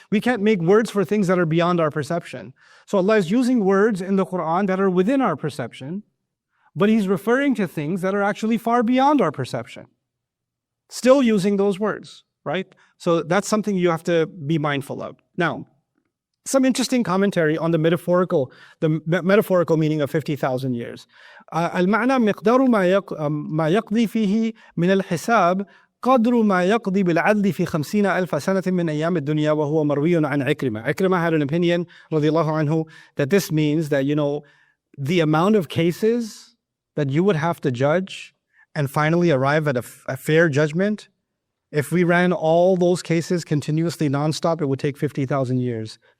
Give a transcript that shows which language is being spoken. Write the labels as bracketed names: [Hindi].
[English] We can't make words for things that are beyond our perception. So Allah is using words in the Quran that are within our perception, but He's referring to things that are actually far beyond our perception. Still using those words, right? So that's something you have to be mindful of. Now, some interesting commentary on the metaphorical meaning of 50,000 years. [Arabic] المعنى مقدار ما يقضي فيه من الحساب قدر ما يقضي بالعدل في 50,000 سنة من أيام الدنيا وهو مروي عن عكرمة. [English] Ikrimah had an opinion, [Arabic] رضي الله عنه, [English] that this means that, the amount of cases that you would have to judge and finally arrive at a fair judgment, if we ran all those cases continuously nonstop, it would take 50,000 years.